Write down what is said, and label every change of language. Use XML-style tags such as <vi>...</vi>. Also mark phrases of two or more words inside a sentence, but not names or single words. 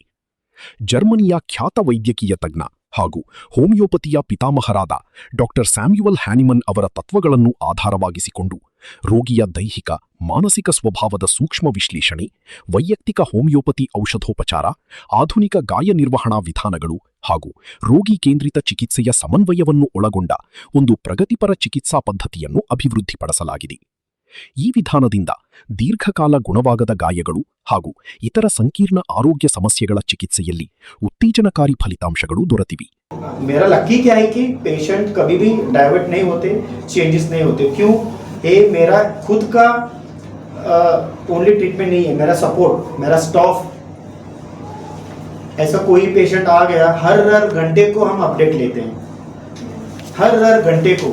<kn>ಜರ್ಮನಿಯ ಖ್ಯಾತ ವೈದ್ಯಕೀಯ ತಜ್ಞ ಹಾಗೂ ಹೋಮಿಯೋಪತಿಯ ಪಿತಾಮಹರಾದ ಡಾಕ್ಟರ್ ಸ್ಯಾಮ್ಯುಯಲ್ ಹ್ಯಾನಿಮನ್ ಅವರ ತತ್ವಗಳನ್ನು ಆಧಾರವಾಗಿಸಿಕೊಂಡು ರೋಗಿಯ ದೈಹಿಕ, ಮಾನಸಿಕ ಸ್ವಭಾವದ ಸೂಕ್ಷ್ಮ ವಿಶ್ಲೇಷಣೆ, ವೈಯಕ್ತಿಕ ಹೋಮಿಯೋಪತಿ ಔಷಧೋಪಚಾರ, ಆಧುನಿಕ ಗಾಯ ನಿರ್ವಹಣಾ ವಿಧಾನಗಳು ಹಾಗೂ ರೋಗಿ ಕೇಂದ್ರಿತ ಚಿಕಿತ್ಸೆಯ ಸಮನ್ವಯವನ್ನು ಒಳಗೊಂಡ ಒಂದು ಪ್ರಗತಿಪರ ಚಿಕಿತ್ಸಾ ಪದ್ಧತಿಯನ್ನು ಅಭಿವೃದ್ಧಿಪಡಿಸಲಾಗಿದೆ. ಈ ವಿಧಾನದಿಂದ ದೀರ್ಘಕಾಲ ಗುಣವಾಗದ ಗಾಯಗಳು ಹಾಗೂ ಇತರ ಸಂಕೀರ್ಣ ಆರೋಗ್ಯ ಸಮಸ್ಯೆಗಳ ಚಿಕಿತ್ಸೆಯಲ್ಲಿ ಉತ್ತೇಜನಕಾರಿ ಫಲಿತಾಂಶಗಳು ದೊರೆತಿವೆ.</kn> <hi>मेरा लकी क्या है कि पेशेंट कभी भी डाइवर्ट नहीं होते, चेंजेस नहीं होते. क्यों? ये मेरा खुद का</hi> <en>only treatment</en> <hi>नहीं है, मेरा सपोर्ट, मेरा स्टाफ. ऐसा कोई पेशेंट आ गया, हर घंटे को हम अपडेट लेते हैं, हर घंटे को.</hi>